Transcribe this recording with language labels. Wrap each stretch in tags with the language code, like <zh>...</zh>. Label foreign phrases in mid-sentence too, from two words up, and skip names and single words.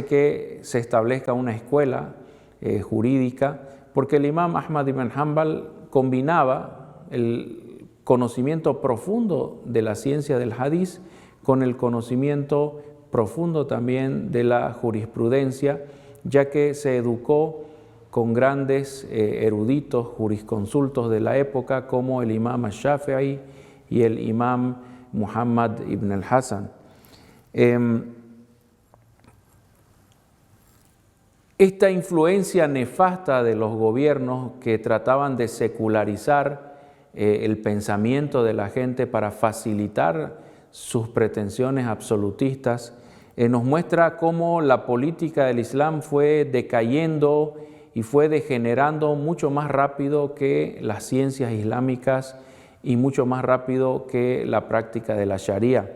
<es>que se establezca una escuela jurídica, porque el Imam Ahmad ibn Hanbal combinaba el conocimiento profundo de la ciencia del hadiz con el conocimiento profundo también de la jurisprudencia, ya que se educó con grandes eruditos jurisconsultos de la época como el Imam al-Shafi'i y el Imam Muhammad ibn al-Hasan. Esta influencia nefasta de los gobiernos que trataban de secularizar el pensamiento de la gente para facilitar sus pretensiones absolutistas, nos muestra cómo la política del Islam fue decayendo y fue degenerando mucho más rápido que las ciencias islámicas y mucho más rápido que la práctica de la Sharia.</es>